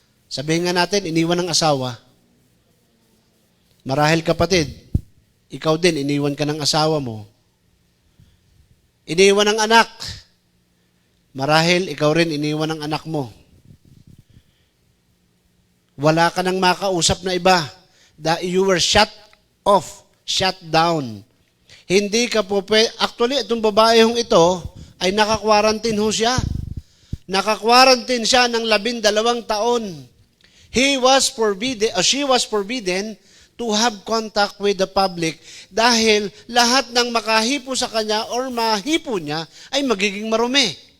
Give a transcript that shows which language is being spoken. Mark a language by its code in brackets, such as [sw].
[tl] Sabihin nga natin, iniwan ng asawa. Marahil kapatid, ikaw din, iniwan ka ng asawa mo. Iniwan ng anak. Marahil, ikaw rin, iniwan ng anak mo. Wala ka nang makausap na iba. [en] You were shut off, shut down. [tl] Hindi ka po actually, itong babaehong ito, ay naka-quarantine ho siya. Naka-quarantine siya ng 12 taon. [en] She was forbidden to have contact with the public [tl] dahil lahat ng makahipo sa kanya or mahipo niya ay magiging marumi.